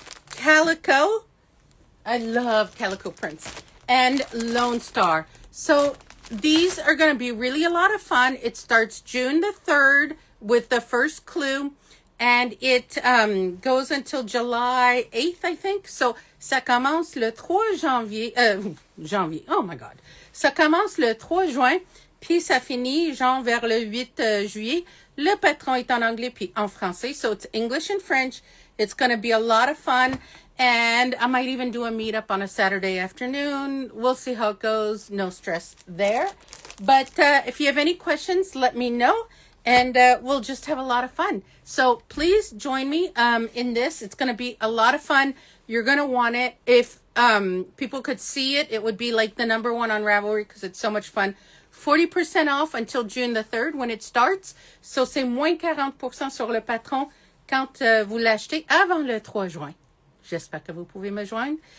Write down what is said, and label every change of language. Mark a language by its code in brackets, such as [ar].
[en] Calico. I love calico prints. And Lone Star. So these are going to be really a lot of fun. It starts June the 3rd with the first clue. And it goes until July 8th, I think. [fr] So, ça commence le 3 janvier. Janvier, [en] oh my God. [fr] Ça commence le 3 juin, puis ça finit genre vers le 8 juillet. Le patron est en anglais puis en français. [en] So, it's English and French. It's going to be a lot of fun. And I might even do a meetup on a Saturday afternoon. We'll see how it goes. No stress there. But if you have any questions, let me know. And we'll just have a lot of fun. So please join me in this. It's going to be a lot of fun. You're going to want it. If people could see it, it would be like the number one on Ravelry because it's so much fun. 40% off until June the 3rd when it starts. [fr] So c'est moins 40% sur le patron quand vous l'achetez avant le 3 juin. J'espère que vous pouvez me joindre.